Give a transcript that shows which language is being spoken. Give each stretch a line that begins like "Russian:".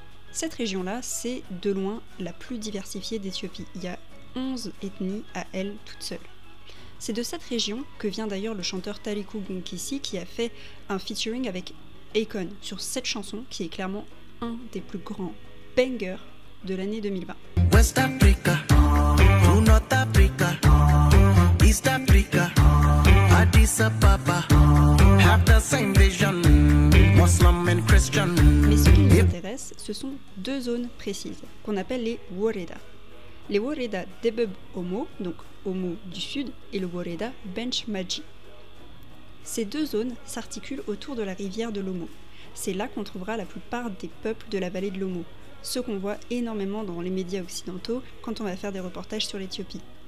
French: Cette région-là, c'est de loin la plus diversifiée d'Éthiopie. Il y a 11 ethnies à elle toute seule. C'est de cette région que vient d'ailleurs le chanteur Tariku Gunkissi qui a fait un featuring avec Akon sur cette chanson qui est clairement un des plus grands bangers de l'année 2020.
English: West Africa, North Africa, East Africa, Addis Ababa, have the same vision, Muslim and Christian.
French: Mais ce qui nous intéresse, ce sont 2 zones précises qu'on appelle les Woreda. Les Woreda d'Ebeb Omo, donc Omo du sud, et le Woreda Bench Maji. Ces 2 zones s'articulent autour de la rivière de l'Omo. C'est là qu'on trouvera la plupart des peuples de la vallée de l'Omo, ceux qu'on voit énormément dans les médias occidentaux quand on va faire des reportages sur l'Éthiopie.